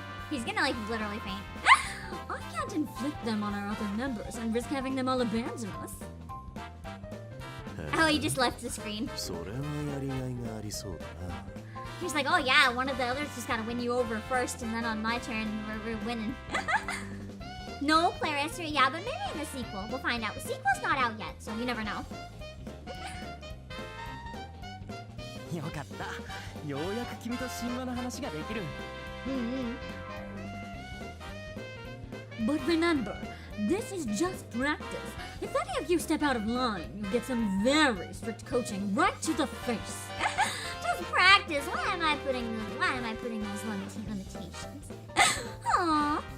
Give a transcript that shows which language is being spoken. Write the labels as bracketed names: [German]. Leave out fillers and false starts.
[English] He's gonna like literally faint. I can't inflict them on our other members and risk having them all abandon us. Oh, he just left the screen. [Japanese] それはやりがいがありそうだな。 [English] He's like, oh yeah, one of the others just gotta win you over first, and then on my turn, we're winning. No Claris route, yeah, but maybe in the sequel. We'll find out. The sequel's not out yet, so you never know. [Japanese] よかった。ようやく君と神話の話ができる。 [English] But remember, this is just practice. If any of you step out of line, you get some very strict coaching right to the face. Just practice. Why am I putting those limitations? Aww.